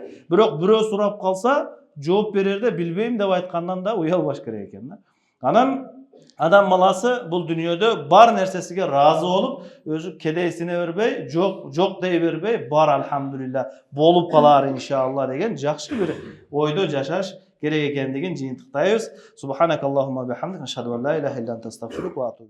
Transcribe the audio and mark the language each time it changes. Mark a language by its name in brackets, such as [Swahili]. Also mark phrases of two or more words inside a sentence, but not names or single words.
[Kyrgyz] Бирок бирөө сурап калса, жооп берерде билбейм деп айткандан да уялбаш керек экен да. Анан адам баласы бул дүйнөдө бар нерсесиге разы болуп, өзү кедейсине бербей, жок дей бербей, бар альхамдулилlah болуп калар иншалла деген жакшы бир ойдо жашаш керек экендигин жыйынтыктайбыз. [Arabic] سبحانك اللهم بحمدك أشهد أن لا إله إلا أنت أستغفرك وأتوب